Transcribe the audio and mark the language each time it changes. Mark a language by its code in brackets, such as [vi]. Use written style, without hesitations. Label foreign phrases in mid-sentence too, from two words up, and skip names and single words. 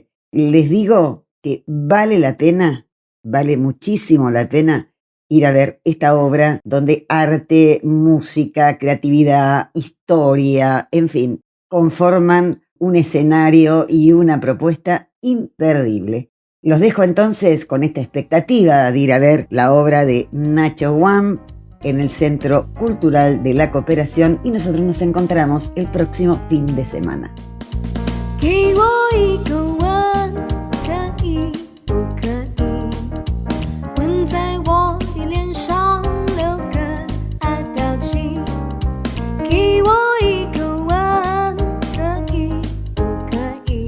[es] Les digo que vale la pena, vale muchísimo la pena ir a ver esta obra donde arte, música, creatividad, historia, en fin, conforman un escenario y una propuesta imperdible. Los dejo entonces con esta expectativa de ir a ver la obra de Nacho Guan en el Centro Cultural de la Cooperación y nosotros nos encontramos el próximo fin de semana. [zh] 给我一个吻，可以不可以？吻在我的脸上，留个爱表情。给我一个吻，可以不可以？